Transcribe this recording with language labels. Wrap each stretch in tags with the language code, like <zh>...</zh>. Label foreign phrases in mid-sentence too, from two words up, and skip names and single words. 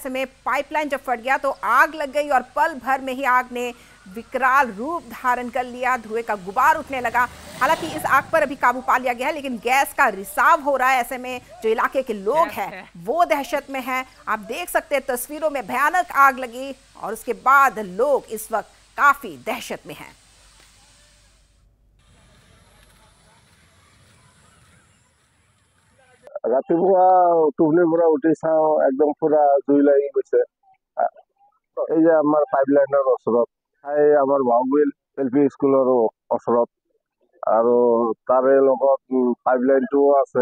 <hi>ऐसे में पाइपलाइन जब फट गया तो आग लग गई और पल भर में ही आग ने विकराल रूप धारण कर लिया। धुएं का गुबार उठने लगा। हालांकि इस आग पर अभी काबू पा लिया गया है, लेकिन गैस का रिसाव हो रहा है। ऐसे में जो इलाके के लोग हैं वो दहशत में हैं। आप देख सकते हैं तस्वीरों में भयानक आग लगी और उसके बाद लोग इस वक्त काफी दहशत में हैं।</hi> <as>ৰাতিপুৱা টোপনিৰ পৰা উঠি চাওঁ একদম পুৰা জুই লাগি গৈছে। এই যে আমাৰ পাইপলাইনৰ ওচৰত, এই আমাৰ বাবুবিল এল.পি. স্কুলৰ ওচৰত, আৰু তাৰে লগত পাইপলাইনটোও আছে।</as>